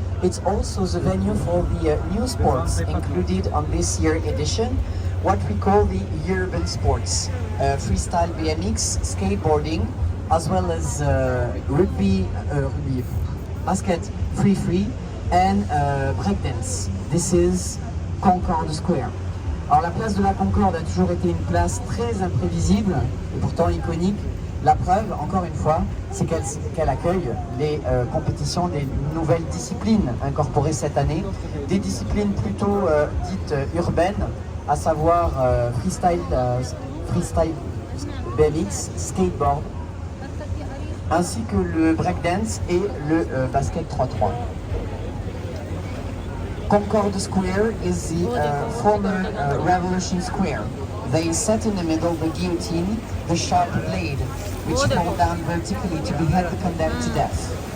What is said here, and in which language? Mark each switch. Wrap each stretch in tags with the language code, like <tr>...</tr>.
<en>It's also the venue for the new sports included on this year's edition, what we call the urban sports, freestyle BMX, skateboarding, as well as rugby, basket, free, and breakdance. This is Concorde Square.</en> <fr>Alors la place de la Concorde a toujours été une place très imprévisible et pourtant iconique. La preuve, encore une fois, c'est qu'elle accueille les compétitions des nouvelles disciplines incorporées cette année. Des disciplines plutôt dites urbaines, à savoir freestyle BMX, skateboard, ainsi que le breakdance et le basket 3-3.</fr> <en>Concorde Square is the former Revolution Square. They set in the middle the guillotine, the sharp blade, which pulled down vertically to behead the condemned to death.</en>